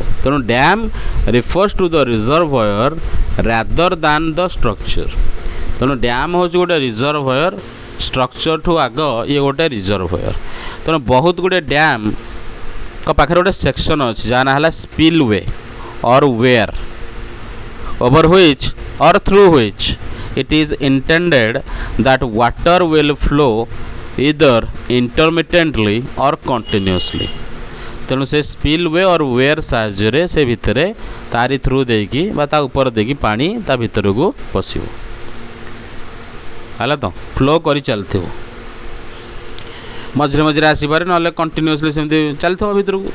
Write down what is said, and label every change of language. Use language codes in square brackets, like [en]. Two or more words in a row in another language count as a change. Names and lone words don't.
[en] ତେଣୁ dam refers to the reservoir rather than the structure. [or] ତେଣୁ ଡ୍ୟାମ୍ ହେଉଛି ଗୋଟେ ରିଜର୍ଭୟର, ଷ୍ଟ୍ରକ୍ଚରଠୁ ଆଗ ଇଏ ଗୋଟେ ରିଜର୍ଭୟର। ତେଣୁ ବହୁତ ଗୁଡ଼ିଏ ଡ୍ୟାମ୍ଙ୍କ ପାଖରେ ଗୋଟେ ସେକ୍ସନ୍ ଅଛି ଯାହା ନାଁ ହେଲା [en] spill way or weir, over which or through which it is intended that water will flow either intermittently or continuously। [or] ତେଣୁ ସେ [en] spill way or weir [or] ସାହାଯ୍ୟରେ ସେ ଭିତରେ ତାରି ଥ୍ରୁ ଦେଇକି ବା ତା ଉପରେ ଦେଇକି ପାଣି ତା ଭିତରକୁ ପଶିବ, ହେଲା ତ, ଫ୍ଲୋ କରି ଚାଲିଥିବ। ମଝିରେ ମଝିରେ ଆସିପାରେ, ନହେଲେ କଣ୍ଟିନ୍ୟୁଅସଲି ସେମିତି ଚାଲିଥିବ ଭିତରକୁ।